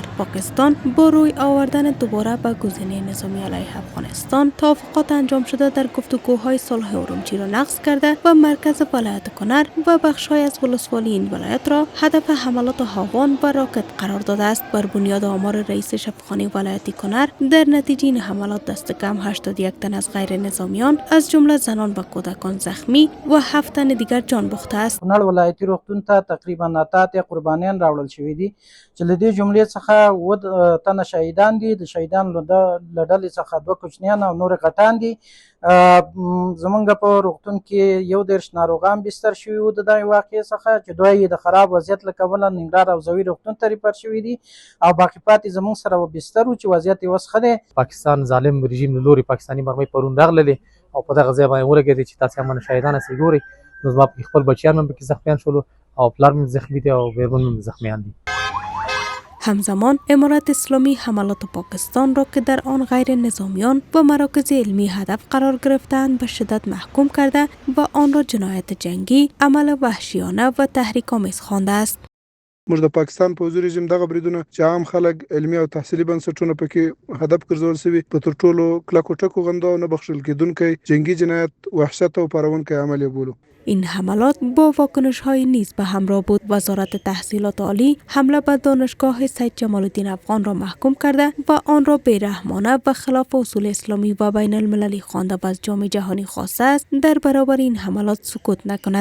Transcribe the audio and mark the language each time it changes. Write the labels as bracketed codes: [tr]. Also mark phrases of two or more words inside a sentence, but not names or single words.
[fa] پاکستان با روی آوردن دوباره به گزینه نظامی علیه افغانستان توافقات انجام شده در گفتگوهای صلح ارومچی را نقض کرده و مرکز ولایت کنر و بخش‌های از ولسوالی این ولایت را هدف حملات هاوان و راکت قرار داده است. بر بنیاد آمار رئیس شفاخانه ولایت کنر، در نتیجه این حملات دست کم 81 تن از غیر نظامیان از جمله زنان و کودکان زخمی و 7 تن دیگر جان باخته است. [ps] ولایتي روغتون ته تقریبا 9 قربانیان راوړل شوي دي چې له دې جملې څخه 7 تنه شهیدان دي. د شهیدانو له ډلې څخه 2 کوچنیان او نور غټان دي. زمونږ په روغتون کې 11 ناروغان بستر شوي وو د دغې واقعې څخه چې 2 یې د خراب وضعیت له کبله ننګرهار او زوی روغتون ته ریفر شوي دي او باقي پاتې زمونږ سره بستر وو چې وضعیت یې اوس ښه دی. پاکستان ظالم رژیم له لوري پاکستاني مرمۍ پرون راغللې او په دغه ځای باندې ولګېدې چې تاسې هم شهیدان هسې ګورئ. نو زما پکې خپل بچیان هم پکې زخمیان شولو او پلار مې زخمی دی او بیرمن مې زخمیان دي. [fa] همزمان امارت اسلامی حملات پاکستان را که در آن غیر نظامیان و مراکز علمی هدف قرار گرفتند به شدت محکوم کرده و آن را جنایت جنگی، عمل وحشیانه و تحریک‌آمیز خوانده است. [ps] موږ د پاکستان پوځي رژیم دغه بریدونه چې عام خلک علمي او تحصیلي بنسټونه پکې هدف ګرځول شوي په تر ټولو کلکو ټکو غندو او نه بخښل کېدونکی جنگي جنایت وحشت او پارونکی عمل یې بولو. [fa] این حملات با واکنش‌های نیز به همراه بود. وزارت تحصیلات عالی حمله به دانشگاه سید جمال الدین افغان را محکوم کرده و آن را بی‌رحمانه و خلاف اصول اسلامی و بین المللی خوانده و از جامعه جهانی خواسته است در برابر این حملات سکوت نکند.